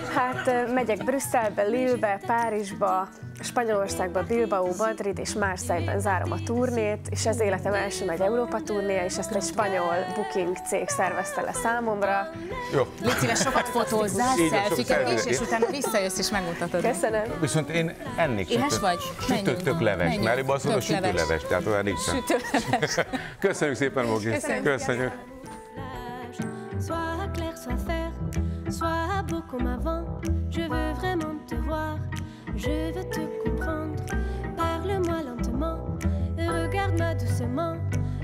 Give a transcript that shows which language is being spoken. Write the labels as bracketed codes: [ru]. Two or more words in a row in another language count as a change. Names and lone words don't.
[hu] Hát megyek Brüsszelbe, Lille-be, Párizsba, Spanyolországba, Bilbao, Madrid és Marseille-ben zárom a turnét, és ez életem első nagy Európa turnéja, és ezt egy spanyol booking cég szervezte le számomra. Jó. Légy szíves, sokat fotózzál, Így van, sok szelfiket is, selfie. és utána visszajössz és megmutatod. Köszönöm. Viszont én ennék Éhes vagy? sütött tök leves, Menjünk. mert azt mondom, Tök leves. sütőleves, tehát olyan nincsen. Sütőleves. Köszönjük szépen, Mogi. Köszönjük. [fr] Soit clair, soit fer, soit beau comme avant. Je veux vraiment te voir, je veux te comprendre. Parle-moi lentement, regarde-moi doucement.